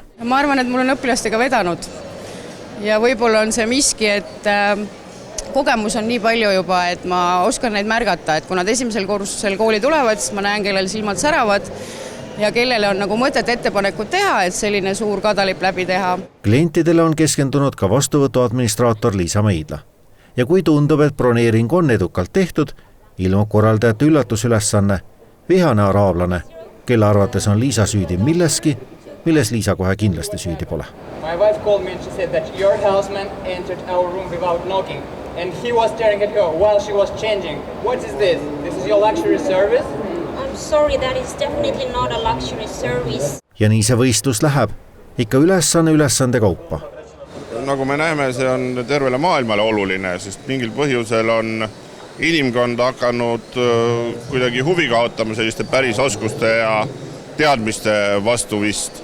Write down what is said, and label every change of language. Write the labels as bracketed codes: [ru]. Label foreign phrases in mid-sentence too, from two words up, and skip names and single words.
[et] Ma arvan, et mul on õpilastega vedanud ja võib-olla on see miski, et kogemus on nii palju juba, et ma oskan neid märgata, et kui nad esimesel kursusel kooli tulevad, siis ma näen, kellel silmad säravad ja kellele on nagu mõtet ettepanekut teha, et selline suur kadalipp läbi teha. Klientidele on keskendunud ka vastuvõtu administraator Liisa Meidla. Ja kui tundub, et broneering on edukalt tehtud, ilmub korraldajate üllatusülesanne, vihane araablane, kelle arvates on Liisa süüdi milleski, milles Liisa kohe kindlasti süüdi pole. [en] My wife called me and she said that your houseman entered our room without knocking. And he was staring at her while she was changing. What is this? This is your luxury service? I'm sorry, that is definitely not a luxury service. [et] Ja nii see võistlus läheb. Ikka ülesande kaupa. Nagu me näeme, see on tervele maailmale oluline, sest mingil põhjusel on inimkond hakanud kuidagi huvi kaotama selliste päris oskuste ja teadmiste vastu vist.